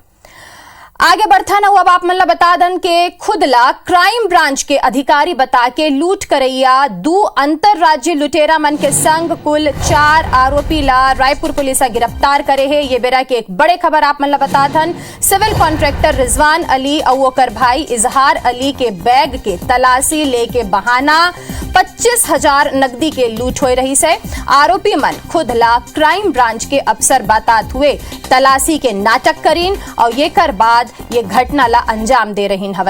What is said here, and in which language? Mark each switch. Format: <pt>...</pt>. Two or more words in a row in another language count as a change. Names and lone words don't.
<hne>आगे बढ़ता न अब आप मन ला बता दन के खुदला क्राइम ब्रांच के अधिकारी बता के लूट करैया 2 अंतरराज्यीय लुटेरा मन के संग कुल 4 आरोपी ला रायपुर पुलिस गिरफ्तार करे है। ये बेरा के एक बड़े खबर आप मन ला बता दन, सिविल कॉन्ट्रैक्टर रिजवान अली और ओकर भाई इजहार अली के बैग के तलाशी लेके बहाना 25,000 नकदी के लूट हो रही से। आरोपी मन खुदला क्राइम ब्रांच के अफसर बातात हुए तलाशी के नाटक करीन और ये कर बाद ये घटना ला अंजाम दे रही हवे।</hne>